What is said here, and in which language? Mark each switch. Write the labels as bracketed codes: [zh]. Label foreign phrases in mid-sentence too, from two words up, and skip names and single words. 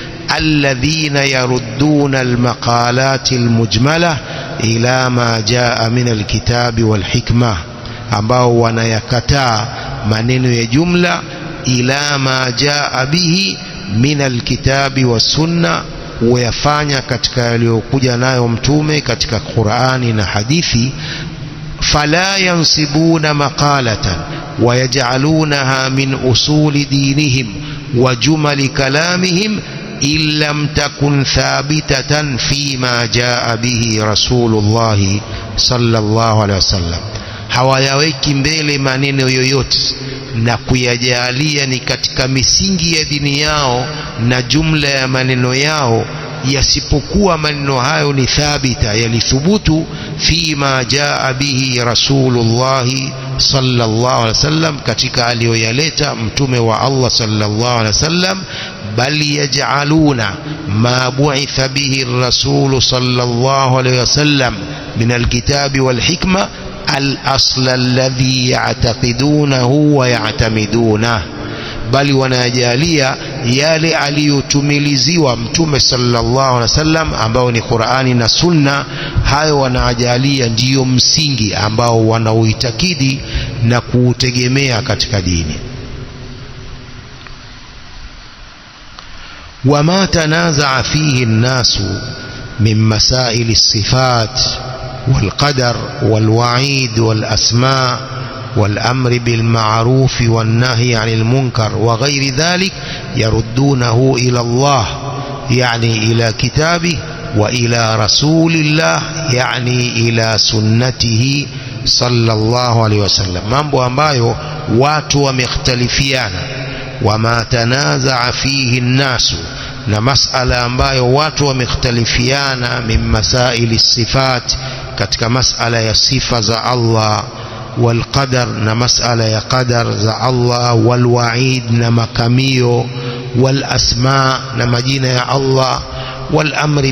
[ar] الذين يردون المقالات المجملة إلى ما جاء من الكتاب والحكمة, [sw] ambao wanayakataa maneno ya jumla [ar] إلا ما جاء به من الكتاب والسنة, [sw] wayafanya katika yaliyokuja nayo mtume katika Qur'ani na hadithi. [ar] فلا ينصبون مقالة ويجعلونها من أصول دينهم وجمل كلامهم إن لم تكن ثابتة فيما جاء به رسول الله صلى الله عليه وسلم. [sw] hawayaweki mbele maneno yoyote na kuyajalia ni katika misingi ya dini yao na jumla ya maneno yao, yasipokuwa maneno hayo ni thabita, yalithubutu [ar] فيما جاء به رسول الله صلى الله عليه وسلم, [sw] katika aliyoyaleta mtume wa Allah [ar] صلى الله عليه وسلم. بل يجعلون ما بعث به الرسول صلى الله عليه وسلم من الكتاب والحكمة الأصل الذي يعتقدونه ويعتمدونه, [sw] bali wanajalia yale aliyotumiliziwa mtume [ar] صلى الله عليه وسلم [sw] ambao ni Qur'ani na Sunna. Hayo wanajalia ndiyo msingi ambao wanauitakidi na kuutegemea katika dini. [ar] وما تنازع فيه الناس من مسائل الصفات والقدر والوعيد والأسماء' والأمر بالمعروف والنهي عن المنكر وغير ذلك يردونه إلى الله يعني إلى كتابه وإلى رسول الله يعني إلى سنته صلى الله عليه وسلم. [sw] mambo ambayo watu wamekhtalifiana, [ar] وما تنازع فيه الناس, [sw] na masala ambayo watu wamekhtalifiana, [ar] من مسائل الصفات, [sw] katika masala ya sifa za Allah, والقدر na masala ya qadar za Allah, walwaid na makamio, walasma na majina ya Allah, walamri